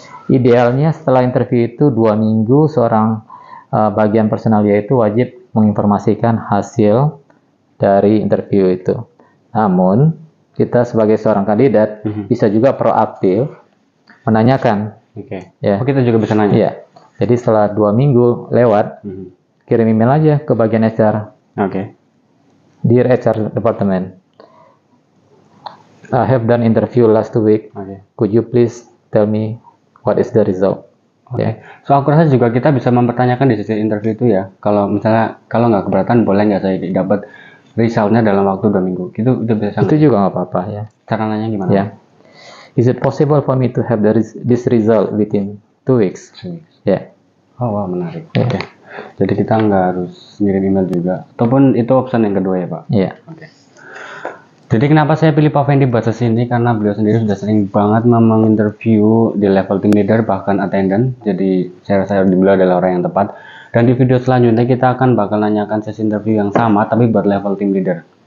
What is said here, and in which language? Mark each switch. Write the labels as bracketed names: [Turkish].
[Indonesian] Idealnya setelah interview itu 2 minggu seorang bagian personalia itu wajib menginformasikan hasil dari interview itu. Namun kita sebagai seorang kandidat bisa juga proaktif menanyakan. Oke. Ya. Oh, kita juga bisa nanya. Iya. Jadi setelah 2 minggu lewat, kirim email aja ke bagian HR. Oke. [English] Dear HR Department, I have done interview last week. [Indonesian] Oke. [English] Could you please tell me what is the result? [Indonesian] Oke. Ya. So aku rasa juga kita bisa mempertanyakan di sisi interview itu ya. Kalau misalnya kalau nggak keberatan, boleh nggak saya dapat resultnya dalam waktu 2 minggu? Itu bisa. Itu juga nggak apa-apa ya. Cara nanya gimana? Ya. [English] Is it possible for me to have this result within 2 weeks? [Indonesian] Ya. Oh, wow, menarik. Ya. Oke. Jadi kita nggak harus ngirim email juga. Ataupun itu option yang kedua ya, Pak? Iya. Oke. Jadi kenapa saya pilih Pak Fendi buat sesi ini? Karena beliau sendiri sudah sering banget menginterview di level team leader, bahkan attendant. Jadi saya rasa beliau adalah orang yang tepat. Dan di video selanjutnya kita akan bakal nanyakan sesi interview yang sama, tapi buat level team leader.